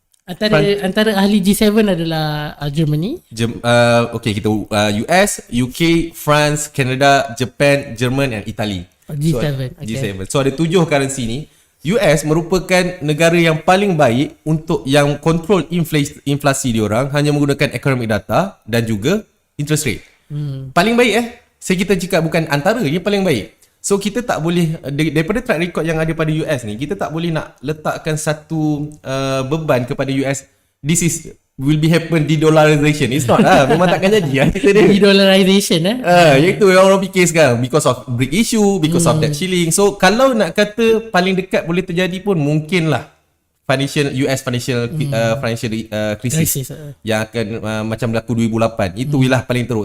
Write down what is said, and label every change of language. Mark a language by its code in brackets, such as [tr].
[ms] Antara ahli G7 adalah Germany. Kita US, UK, France, Canada, Japan, Jerman and Italy. G7. G7. So ada 7 currency ni. US merupakan negara yang paling baik untuk yang control inflasi diorang hanya menggunakan economic data dan juga interest rate. Paling baik saya kita cakap bukan antara, dia paling baik. So kita tak boleh, daripada track record yang ada pada US ni, kita tak boleh nak letakkan satu beban kepada US. [en] This is will be happen de-dollarization. It's not [ms] memang takkan jadi [en] de-dollarization [ms] iaitu yang orang fikir sekarang [en] because of Brexit issue, because of that shilling. [ms] So kalau nak kata paling dekat boleh terjadi pun mungkinlah US financial crisis yang akan macam berlaku 2008. Itu ialah paling teruk.